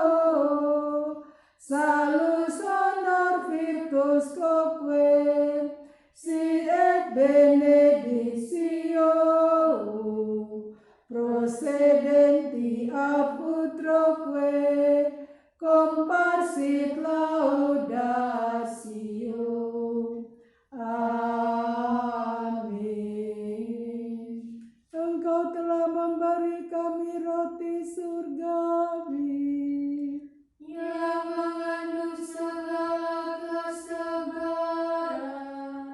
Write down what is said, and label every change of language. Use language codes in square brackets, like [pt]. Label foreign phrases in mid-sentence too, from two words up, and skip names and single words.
[la] salus honor virtus quoque sit et benedictio procedenti ab utroque comparsit laudatio. [id] Amin. Engkau telah memberi kami roti surgawi yang mengandung segala kesegaran.